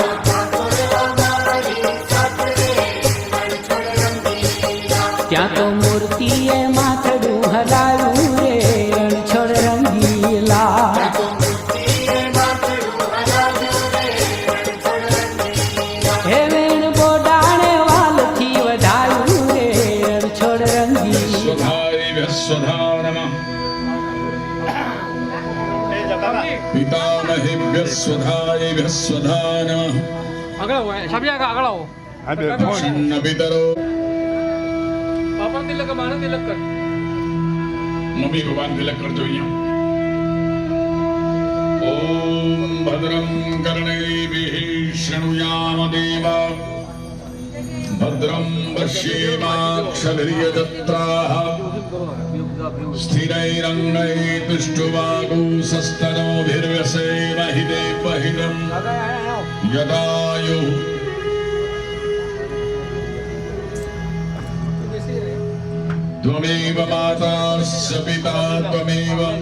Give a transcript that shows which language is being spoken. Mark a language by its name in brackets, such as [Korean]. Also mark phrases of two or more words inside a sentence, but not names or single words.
[Gujarati] ત્યાં તો મૂર્તિએ માથડું હલાવ્યું રે રણછોડ રંગીલા હે વેણ બોડાણે વાલથી વધાયું રે રણછોડ રંગીલા [Sanskrit] स्वधा नमः पितामहेभ्यः स्वधायेभ्यः स्वधा नमः [Gujarati] આગળ આવો સાબી આગળ આવો [Sanskrit] प्रसन्न पितरो [Gujarati] બાપા તિલક માનો તિલક કર [Hindi] मम्मी भगवान तिलक कर जो यहाँ [Sanskrit] ओम भद्रं कर्णैभिः शृणुयाम देवा भद्रं पश्येमाक्षभिर्यजत्राः स्थिरैरङ्गैस्तुष्टुवागुंसस्तनोभिर्व्यसेम हि देवहितं यदायुः त्वमेव माता स पिता त्वमेव